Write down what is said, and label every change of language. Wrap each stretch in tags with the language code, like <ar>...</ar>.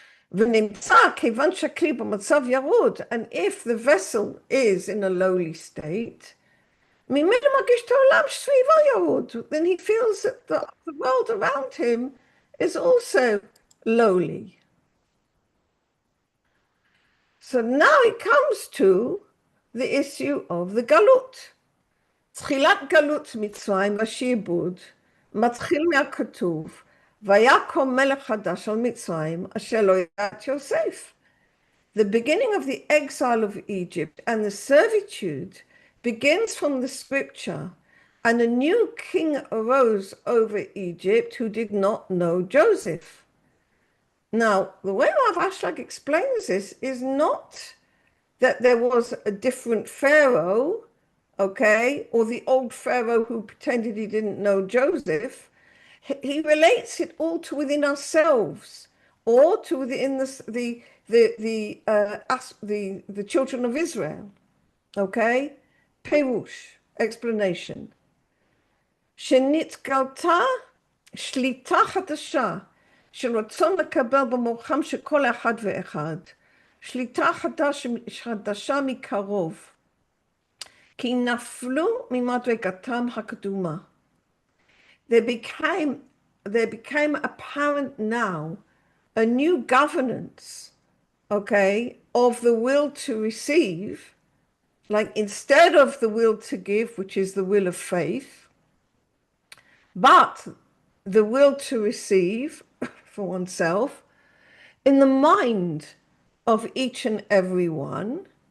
<en>And if the vessel is in a lowly state, then he feels that the world around him is also lowly. So now it comes to the issue of the galut.</en> <he>תחילת גלות מצרים והשעבוד מתחיל מהכתוב, ויקום מלך חדש על מצרים אשר לא ידע את יוסף.</he> <en>The beginning of the exile of Egypt and the servitude begins from the scripture, and a new king arose over Egypt who did not know Joseph. Now, the way Rav Ashlag explains this is not that there was a different Pharaoh, okay, or the old Pharaoh who pretended he didn't know Joseph. He relates it all to within ourselves, or to within the children of Israel, okay? Perush, explanation.</en> <he>שנתגלתה שליטה חדשה של רצון לקבל במוחם של כל אחד ואחד, שליטה חדשה מקרוב, כי נפלו ממדרגתם הקדומה.</he> <en>There became apparent now a new governance, okay, of the will to receive, like instead of the will to give, which is the will of faith, but the will to receive for oneself in the mind of each and every one.</en>